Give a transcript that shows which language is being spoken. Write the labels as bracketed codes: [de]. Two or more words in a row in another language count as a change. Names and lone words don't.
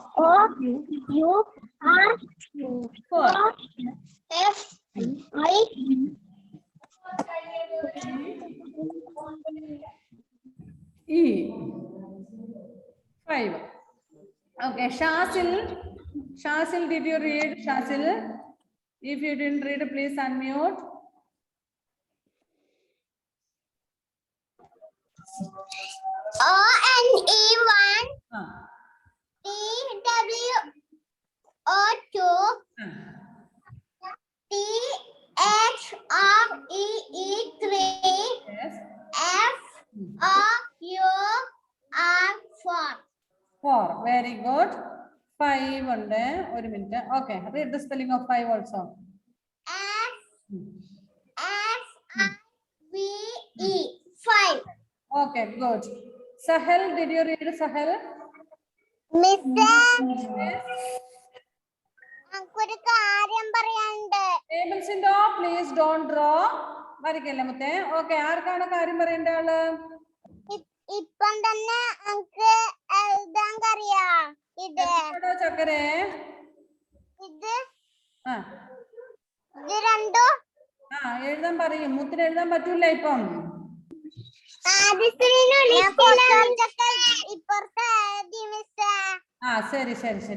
[en] O U R 4. F I E 5. Okay, Shasil, did you read? Shasil, if you didn't read, please unmute. O N E 1 Ah, T W O 2 T H R E E 3 yes. F O U R 4 4. Very good. 5 on there. 1 minute. Okay, read the spelling of 5 also. F Hmm. F I V E 5. Okay, good. Sahel, did you read Sahel? [ml] നമുക്കൊരു കാര്യം പറയാനുണ്ട്. [en] Tables in the please don't draw. [ml] വരയ്ക്കല്ലേ മുത്തേ. Okay, ആർക്കാണ് കാര്യം പറയേണ്ട ആള്? ഇപ്പം തന്നെ നമുക്ക് എഴുതാൻ കഴിയാ. ഇത് എവിടെയാ ചക്കരെ? ഇത് ആ ഇത് രണ്ടും എഴുതാൻ പറയും. മുത്തിന് എഴുതാൻ പറ്റൂല ഇപ്പം. ശരി ശരി ശരി.